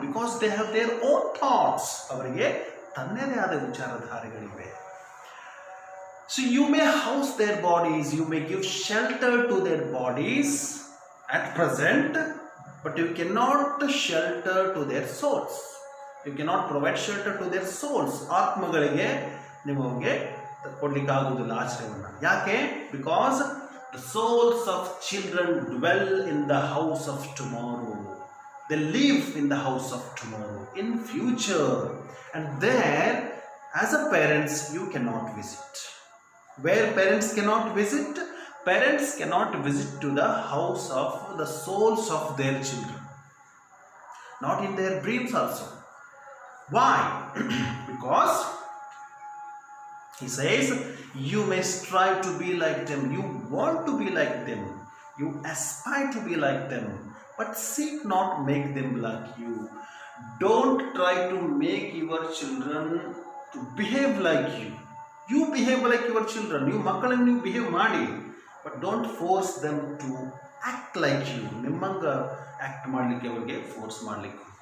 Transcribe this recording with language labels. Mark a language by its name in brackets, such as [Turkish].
[English] Because they have their own thoughts. [Kannada] ಅವರಿಗೆ ತನ್ನದೇ ಆದ ವಿಚಾರಧಾರೆಗಳಿವೆ. [English] So you may house their bodies, you may give shelter to their bodies at present, but you cannot shelter to their souls. You cannot provide shelter to their souls. [Kannada] ಆತ್ಮಗಳಿಗೆ ನಿಮಗೆ ಕೊಡ್ಲಿಕ್ಕೆ ಆಗುವುದಿಲ್ಲ ಆಶ್ರಯವನ್ನು. ಯಾಕೆ? [English] Because the souls of children dwell in the house of tomorrow. They live in the house of tomorrow, in future. And there, as a parents, you cannot visit. Where parents cannot visit? Parents cannot visit to the house of the souls of their children. Not in their dreams also. Why? Because he says, you may strive to be like them. You want to be like them. You aspire to be like them. But seek not make them like you. Don't try to make your children to behave like you. You behave like your children. You makkalanu you behave ಮಾಡಿ. But don't force them to act like you. [Kannada] ನಿಮ್ಮಂಗ act ಮಾಡಲಿಕ್ಕೆ ಅವರಿಗೆ force ಮಾಡಲಿಕ್ಕೆ.